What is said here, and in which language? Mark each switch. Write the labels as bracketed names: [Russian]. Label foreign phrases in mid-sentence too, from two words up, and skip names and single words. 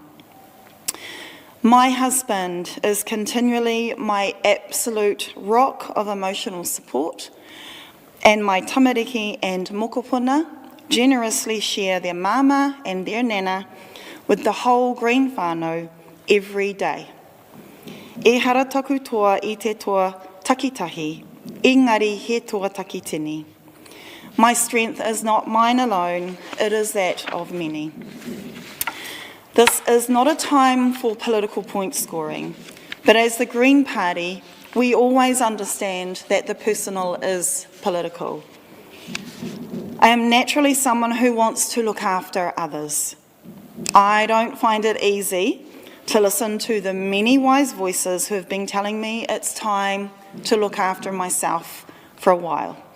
[English] My husband is continually my absolute rock of emotional support, and my tamariki and mokopuna generously share their mama and their nana with the whole green whānau every day. [Māori] E hara taku toa I te toa takitahi, engari he toa takitini. [English] My strength is not mine alone, it is that of many. This is not a time for political point scoring, but as the Green Party, we always understand that the personal is political. I am naturally someone who wants to look after others, I don't find it easy to listen to the many wise voices who have been telling me it's time to look after myself for a while.